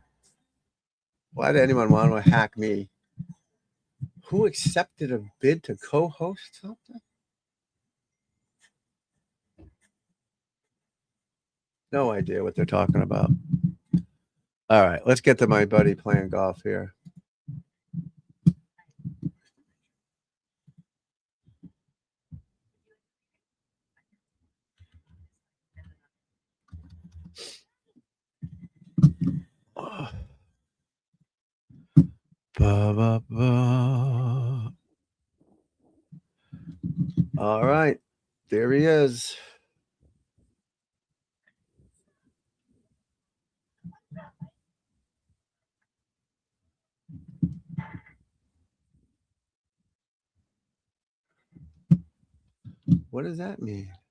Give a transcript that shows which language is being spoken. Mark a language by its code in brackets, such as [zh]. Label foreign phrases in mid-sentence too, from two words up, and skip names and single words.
[en] Why did anyone want to hack me? Who accepted a bid to co-host something? No idea what they're talking about. All right, let's get to my buddy playing golf here. Oh. Ba, ba, ba. All right, there he is. What does that mean?